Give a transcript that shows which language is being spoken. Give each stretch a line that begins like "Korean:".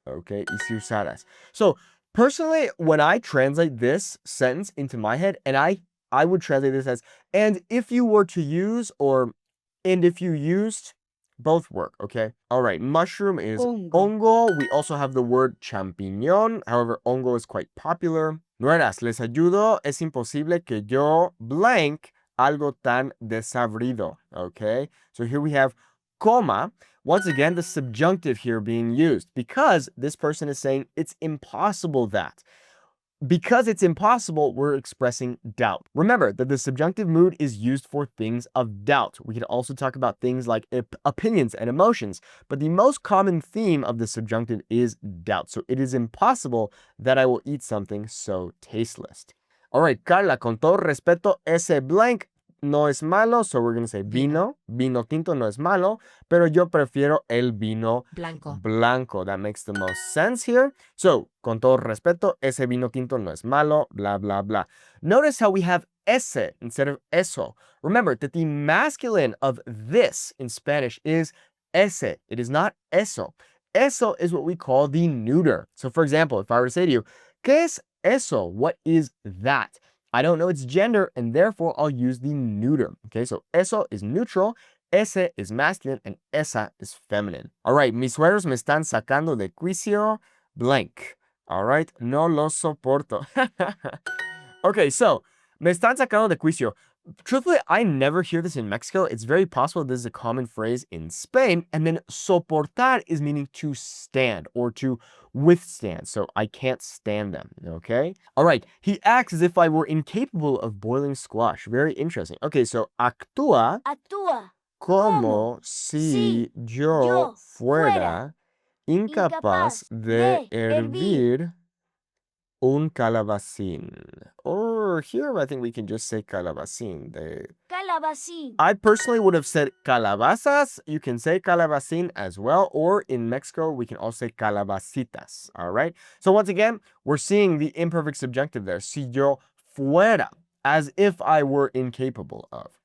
English: Okay,
Spanish: y si usaras.
English: So, personally, when I translate this sentence into my head, and I would translate this as, and if you were to use, or and if you used, both work, okay? All right, mushroom is hongo. We also have the word champiñón. However, hongo is quite popular.
Spanish: Nueras, les ayudo. Es imposible que yo blank algo tan desabrido, okay?
English: So here we have coma. Once again, the subjunctive here being used because this person is saying it's impossible that. Because it's impossible, we're expressing doubt. Remember that the subjunctive mood is used for things of doubt. We could also talk about things like opinions and emotions, but the most common theme of the subjunctive is doubt. So it is impossible that I will eat something so tasteless. All right,
Spanish: Carla, con todo respeto, ese blank no es malo,
English: so we're going to say
Spanish: vino. Vino tinto no es malo, pero yo prefiero el vino blanco.
English: That makes the most sense here. So,
Spanish: con todo respeto, ese vino tinto no es malo,
English: blah, blah, blah. Notice how we have ese instead of eso. Remember that the masculine of this in Spanish is ese. It is not eso. Eso is what we call the neuter. So, for example, if I were to say to you,
Spanish: ¿qué es eso?
English: What is that? I don't know its gender, and therefore I'll use the neuter. Okay, so eso is neutral, ese is masculine, and esa is feminine. All right,
Spanish: mis suegros me están sacando de quicio blank.
English: All right,
Spanish: no lo soporto.
English: Okay, so
Spanish: me están sacando de quicio.
English: Truthfully, I never hear this in Mexico. It's very possible this is a common phrase in Spain. And then soportar is meaning to stand or to withstand. So I can't stand them, okay? All right, he acts as if I were incapable of boiling squash. Very interesting. Okay, so
Spanish: actúa como si yo fuera incapaz de hervir un calabacín.
English: Or here, I think we can just say calabacín. I personally would have said calabazas. You can say calabacín as well. Or in Mexico, we can also say calabacitas. All right. So once again, we're seeing the imperfect subjunctive there.
Spanish: Si yo fuera,
English: as if I were incapable of.